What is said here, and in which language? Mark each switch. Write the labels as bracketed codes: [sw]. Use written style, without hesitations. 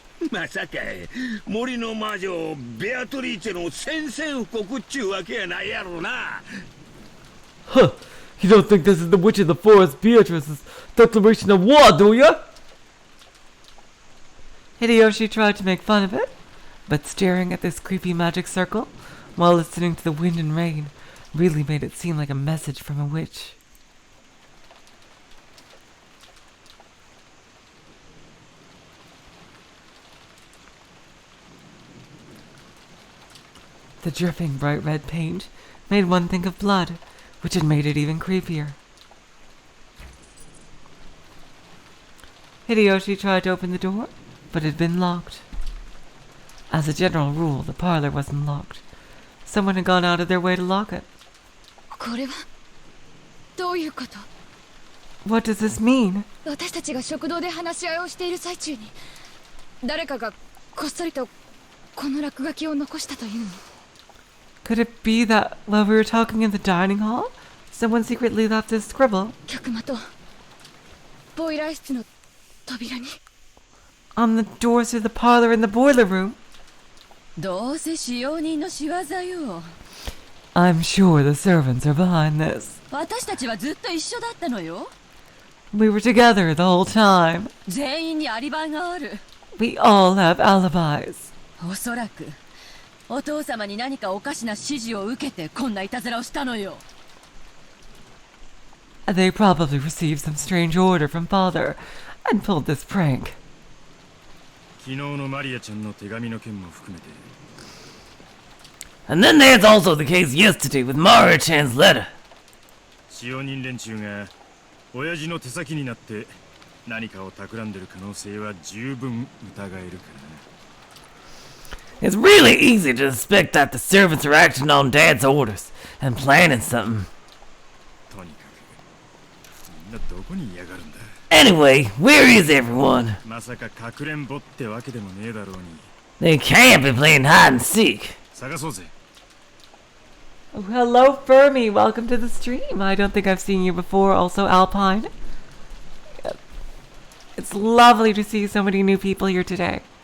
[ja] まさか森の魔女ベアトリーチェの宣戦布告っちゅうわけやないやろな。 Huh. [en] You don't think this is the Witch of the Forest Beatrice's declaration of war, do you? Hideyoshi tried to make fun of it, but staring at this creepy magic circle while listening to the wind and rain really made it seem like a message from a witch. The dripping bright red paint made one think of blood, which had made it even creepier. Hideyoshi tried to open the door, but it had been locked. As a general rule, the parlor wasn't locked. Someone had gone out of their way to lock it. [ja] これはどういうこと？ [en] What does this mean? [ja] 私たちが食堂で話し合いをしている最中に誰かがこっそりとこの落書きを残したというの？ [en] Could it be that while we were talking in the dining hall, someone secretly left this scribble [ja] 客間とボイラー室の扉に。 [en] on the doors to the parlor and the boiler room? [ja] どうせ使用人の仕業よ。 [en] I'm sure the servants are behind this. [ja] 私たちはずっと一緒だったのよ。 [en] We were together the whole time. [ja] 全員にアリバイがある。 [en] We all have alibis. [ja] おそらくお父様に何かおかしな指示を受けてこんないたずらをしたのよ。 [en] They probably received some strange order from father and pulled this prank. [ja] 昨日のマリアちゃんの手紙の件も含めて。 [en] And then there's also the case yesterday with Maria-chan's letter. [ja] 使用人連中が親父の手先になって何かを企んでる可能性は十分疑えるからな。 [en] It's really easy to suspect that the servants are acting on Dad's orders and planning something. [ja] とにかくみんなどこにいやがるんだ。 [en] Anyway, where is everyone? [ja] まさかかくれんぼってわけでもねえだろうに。 [en] They can't be playing hide and seek. [ja] 探そうぜ。 [en] Oh, hello, Fermi. Welcome to the stream. I don't think I've seen you before. Also, Alpine. It's lovely to see so many new people here today.